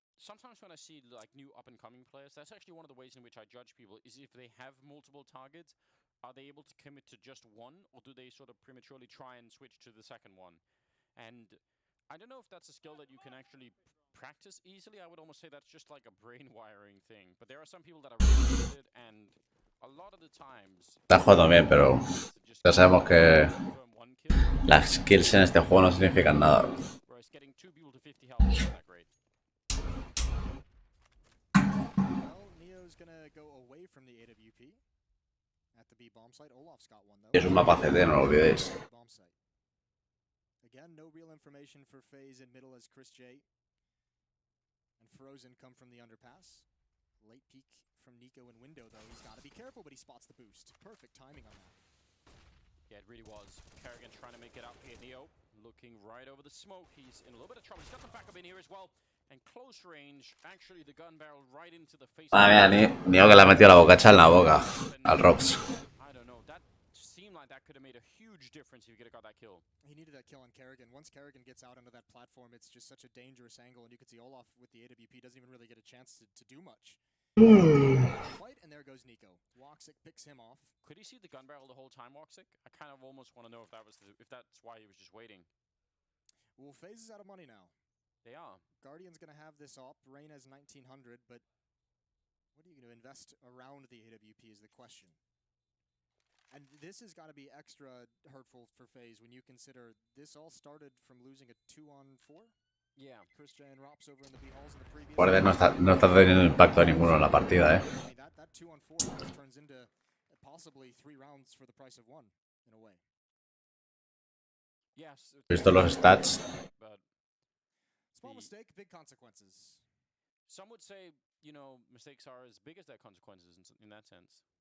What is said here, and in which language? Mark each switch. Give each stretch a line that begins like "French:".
English: Sometimes when I see like new up-and-coming players, that's actually one of the ways in which I judge people, is if they have multiple targets, are they able to commit to just one, or do they sort of prematurely try and switch to the second one? And I don't know if that's a skill that you can actually practice easily. I would almost say that's just like a brain wiring thing. But there are some people that are really good at it, and a lot of the times...
Spanish: Está jugando bien, pero ya sabemos que las kills en este juego no significan nada.
English: Whereas getting 2 people to 50 health is not that great. Well, Neo's gonna go away from the AWP. At the B bomb site. Olaf's got one though.
Spanish: Es un mapa CD, no lo olvidéis.
English: Bomb site. Again, no real information for FaZe in middle as Chris J and Frozen come from the underpass. Late peek from Nico and Window though. He's got to be careful, but he spots the boost. Perfect timing on that. Yeah, it really was. Kerrigan trying to make it out here. Neo looking right over the smoke. He's in a little bit of trouble. He's got the backup in here as well. And close range, actually the gun barrel right into the face.
Spanish: Ah, mira, Nio que le ha metido la bocacha en la boca al Robs.
English: I don't know. That seemed like that could have made a huge difference if he could have got that kill. He needed that kill on Kerrigan. Once Kerrigan gets out onto that platform, it's just such a dangerous angle, and you can see Olaf with the AWP doesn't even really get a chance to do much. Fight, and there goes Nico. Woxic picks him off. Could he see the gun barrel the whole time, Woxic? I kind of almost want to know if that's why he was just waiting. Well, FaZe is out of money now. They are. Guardian's going to have this op. Rain has 1900, but what are you going to invest around the AWP is the question. And this has got to be extra hurtful for FaZe when you consider this all started from losing a 2-on-4. Yeah. Chris J and Rops over in the B halls in the previous.
Spanish: Guardia no está teniendo impacto ninguno en la partida,
English: I mean, that 2-on-4 turns into possibly 3 rounds for the price of 1 in a way. Yes.
Spanish: Visto los stats.
English: But small mistake, big consequences. Some would say, you know, mistakes are as big as their consequences in that sense.